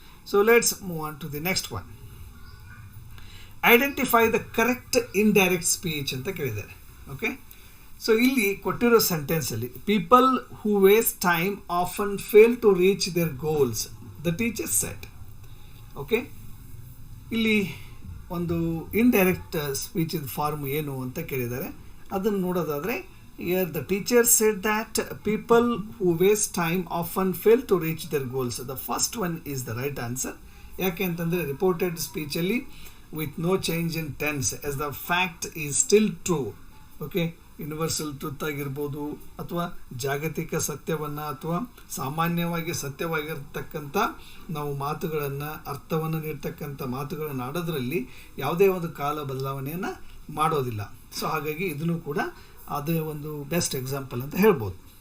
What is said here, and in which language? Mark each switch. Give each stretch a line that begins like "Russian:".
English: So let's move on to the next one. Identify the correct indirect speech
Kannada: ಅಂತ ಕೇಳಿದ್ದಾರೆ.
English: okay, so
Kannada: ಇಲ್ಲಿ ಕೊಟ್ಟಿರೋ ಸೆಂಟೆನ್ಸಲ್ಲಿ
English: People who waste time often fail to reach their goals the teacher set.
Kannada: Okay, ಇಲ್ಲಿ ಒಂದು indirect speech form ಏನು ಅಂತ ಕೇಳಿದ್ದಾರೆ. ಅದನ್ನು ನೋಡೋದಾದರೆ,
English: here the teacher said that people who waste time often fail to reach their goals. The first one is the right answer.
Kannada: ಯಾಕೆ ಅಂತಂದರೆ reported ಸ್ಪೀಚಲ್ಲಿ
English: with no change in tense as the fact is still true.
Kannada: Okay, universal truth ಆಗಿರ್ಬೋದು ಅಥವಾ ಜಾಗತಿಕ ಸತ್ಯವನ್ನು ಅಥವಾ ಸಾಮಾನ್ಯವಾಗಿ ಸತ್ಯವಾಗಿರ್ತಕ್ಕಂಥ ನಾವು ಮಾತುಗಳನ್ನು, ಅರ್ಥವನ್ನು ನೀಡ್ತಕ್ಕಂಥ ಮಾತುಗಳನ್ನು ಆಡೋದ್ರಲ್ಲಿ ಯಾವುದೇ ಒಂದು ಕಾಲ ಬದಲಾವಣೆಯನ್ನು ಮಾಡೋದಿಲ್ಲ. ಸೊ ಹಾಗಾಗಿ ಇದನ್ನು ಕೂಡ ಅದೇ ಒಂದು ಬೆಸ್ಟ್ ಎಕ್ಸಾಂಪಲ್ ಅಂತ ಹೇಳ್ಬೋದು.